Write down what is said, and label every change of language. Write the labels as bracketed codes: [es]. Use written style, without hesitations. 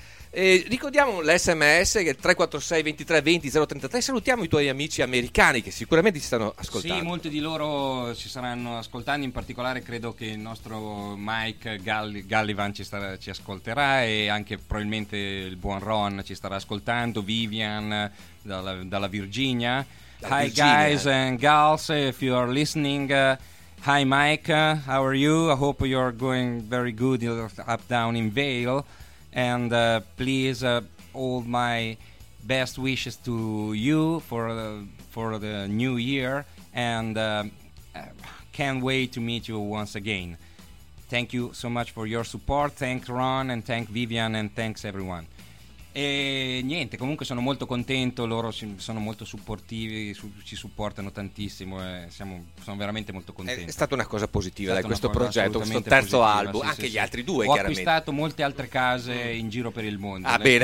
[it] E ricordiamo l'SMS che è 346 23 20 033. Salutiamo i tuoi amici americani che sicuramente ci stanno ascoltando. Sì, molti di loro ci saranno ascoltando. In particolare credo che il nostro Mike Gallivan ci ascolterà, e anche probabilmente il buon Ron ci starà ascoltando. Vivian dalla Virginia. La [en] Hi Virginia. Guys and girls, if you are listening, Hi Mike, how are you? I hope you are going very good up down in Vale. And please, all my best wishes to you for the new year, and can't wait to meet you once again. Thank you so much for your support. Thanks Ron, and thank Vivian, and thanks everyone. [it] E niente, comunque sono molto contento, loro sono molto supportivi, ci supportano tantissimo, e sono veramente molto contento. È stata una cosa positiva, dai, questo progetto, questo terzo positiva, album, sì, anche sì, gli altri due. Ho chiaramente acquistato molte altre case in giro per il mondo. Ah, bene.